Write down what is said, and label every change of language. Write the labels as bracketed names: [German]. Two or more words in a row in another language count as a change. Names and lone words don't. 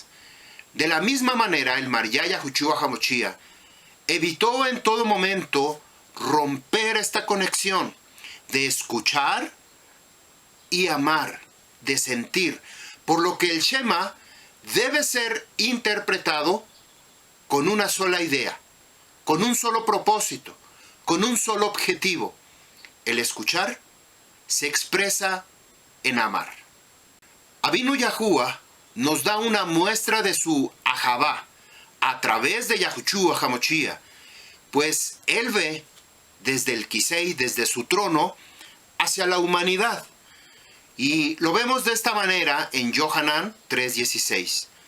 [Spanish] De la misma manera, el María Yahushua HaMashiach evitó en todo momento romper esta conexión de escuchar y amar, de sentir, por lo que el Shema debe ser interpretado con una sola idea, con un solo propósito, con un solo objetivo. El escuchar se expresa en amar. Abinu Yahuwah nos da una muestra de su Ahavá a través de Yahushua HaMashiach, pues él ve desde el Kisei, desde su trono, hacia la humanidad. Y lo vemos de esta manera en Yohanan 3:16.